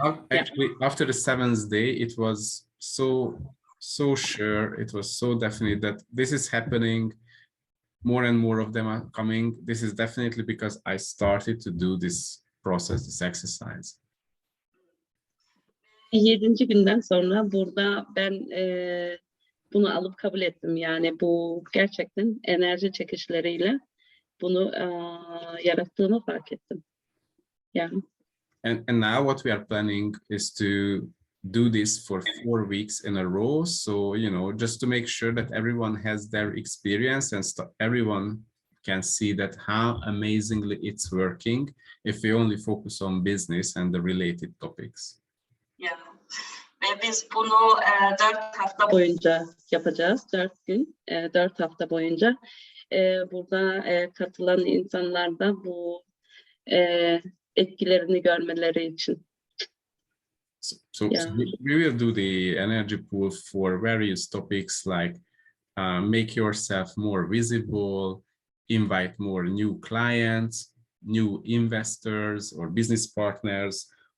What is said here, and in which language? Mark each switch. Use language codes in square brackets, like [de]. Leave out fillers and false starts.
[en] Actually, after the 7th day, it was so sure, it was so definite that this is happening. More and more of them are coming. This is definitely because I started to do this process, this exercise. [tr] 7. günden sonra burada ben bunu alıp kabul ettim. Yani bu gerçekten enerji çekişleriyle bunu yarattığımı fark ettim. Yani. [en] And now what we are planning is to do this for 4 weeks in a row. So, you know, just to make sure that everyone has their experience and everyone can see that how amazingly it's working if we only focus on business and the related topics. [tr] Yeah. Ve biz bunu 4 hafta boyunca yapacağız. 4 gün, 4 hafta boyunca. Burada katılan insanlar da bu etkilerini görmeleri için. [en] So we will do the energy pool for various topics like make yourself more visible, invite more new clients, new investors or business partners.